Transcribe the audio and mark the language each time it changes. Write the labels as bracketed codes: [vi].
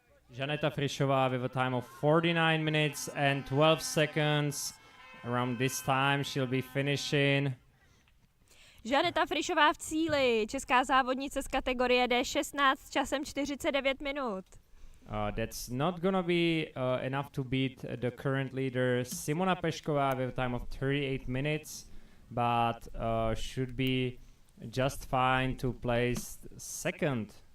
[en] Žaneta Frišová with a time of 49 minutes and 12 seconds. Around this time she'll be finishing. [cs] Žaneta Frišová v cíli, česká závodnice z kategorie D16 s časem 49 minut. [en] That's not gonna be enough to beat the current leader Simona Pešková with a time of 38 minutes, but should be just fine to place second.